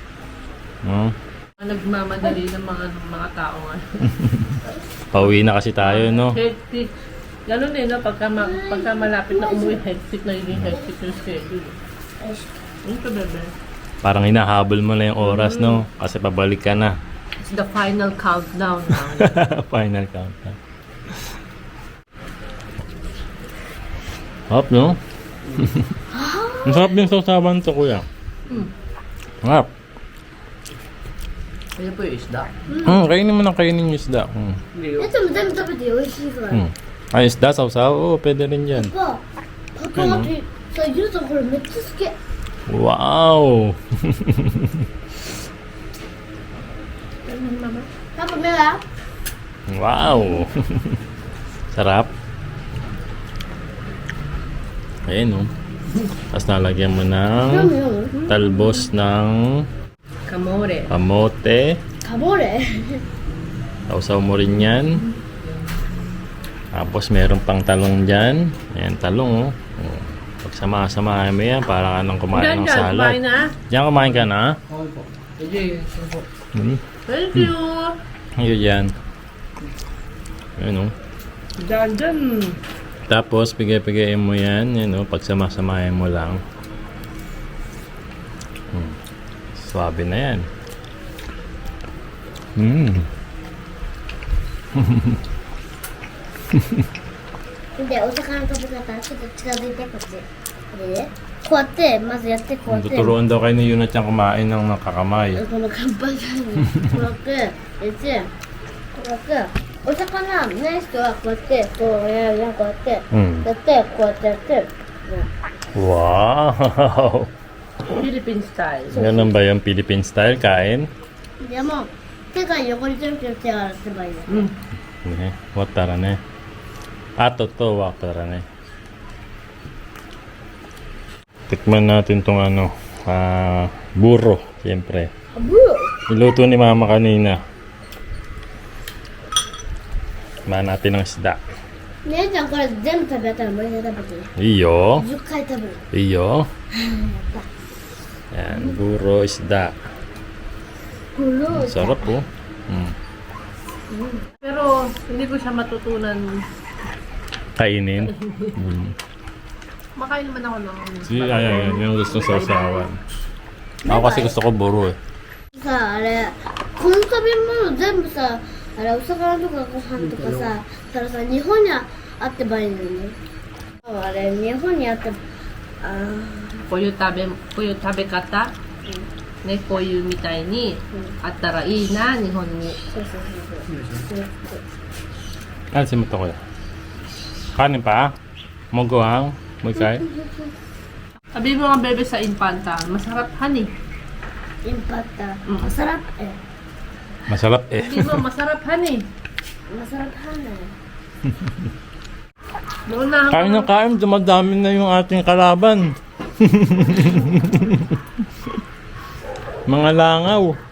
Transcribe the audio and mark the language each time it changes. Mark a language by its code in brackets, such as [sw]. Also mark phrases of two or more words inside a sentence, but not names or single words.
[tl] Nagmamadali ng mga tao nga. Pauwi na kasi tayo, no? Hectic. Ganun eh, no? Pagka malapit na umuwi, hectic na yung hectic yung schedule. Ito, bebe. Parang hinahabol mo na yung oras, no? Kasi pabalik ka na. [en] It's the final countdown now. Final countdown. [tl] Sarap, no? Ang sarap din sausawan to, kuya. Sarap. Ano po yung isda? Kainin mo na kainin yung isda. [ja] え、でも全部食べて美味しいから。 [tl] Ay, isda, sausaw? Oo, pwede rin yan. [ja] パパ待って、さ、ゆうさんこれめっちゃ好き。 [tl] Wow! Papa, mera? Wow! Sarap. Ayan, no? Tapos nalagyan mo ng talbos ng Kamore. kamote. [ja] カモレ [tl] Sausaw mo rin yan. Tapos meron pang talong dyan. Ayan, talong, oh. Pagsama-samahin mo yan, para ka nang kumain ng Kumain salad. na. Diyan kumain ka na? Okay po. Sige, sige po. [en] Thank you. [tl] Ayun yan. Ayan, oh. Dyan. Tapos, pigay-pigayin mo yan. Yan, oh. Pagsama-samahin mo lang. Swabe na yan. [ja] で、お魚の食べ方、ちょっと近づいてこっち。これで、こうやって、まずやって、こうやって。 [tl] Tuturuan daw kayo ni Yuna Chan kumain ng nakakamay. [ja] この看板さんに、こうやって、やって、こうやって、お魚ない人はこうやって、こうやる、こうやって、やって、こうやってやって、 [tl] Wow! [en] Philippine style. [tl] Ganun ba yung [en] Philippine style? [tl] Kain? [ja] でも、手が汚れてるけど手洗ってばいいの。 Ne, watara ne. To, watara ne. [tl] Tikman natin tong ano, buro, siyempre. Niluto ni mama kanina. Tikman natin ng isda. [ja] 姉ちゃんこれ全部食べたらもう一回食べて。 [tl] Iyo. [ja] 10回食べる。 [tl] Iyo. Yan, buro, isda. Sarap po. Pero hindi ko siya matutunan. Kainin. Makain naman ako ng Ayan, yung gusto sa usawan. Ako kasi gusto ko buro eh. [ja] さあれこの食べ物全部さあれお魚とかご飯とかさたらさ日本にあってばいいのねあれ日本にあってこういう食べ方、ね、こういうみたいにあったらいいな、日本に。そうそうそうそう [tl] Alisin mo to kuya. Kanin pa? Mogohang? Moikay? Sabi mo nga bebe sa Infanta, masarap honey. インパッタ masarap eh Masarap eh. Sabi mo, masarap honey. masarap hanay Naunahan Kain ng kain, dumadami na yung ating kalaban. Mga langaw.